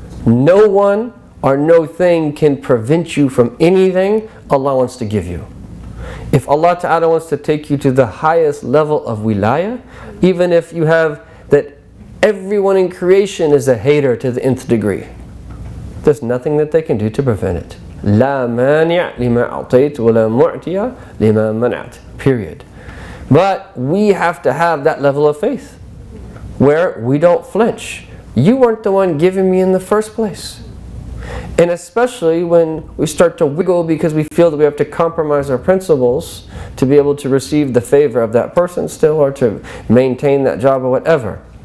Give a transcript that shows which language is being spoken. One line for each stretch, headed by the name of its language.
English: No one or no thing can prevent you from anything Allah wants to give you. If Allah Ta'ala wants to take you to the highest level of wilayah, even if you have that everyone in creation is a hater to the nth degree, there's nothing that they can do to prevent it.
Arabic: لا مانع لما أعطيت ولا معطي لما منعت.
English: Period. But we have to have that level of faith where we don't flinch. You weren't the one giving me in the first place. And especially when we start to wiggle because we feel that we have to compromise our principles to be able to receive the favor of that person still, or to maintain that job or whatever.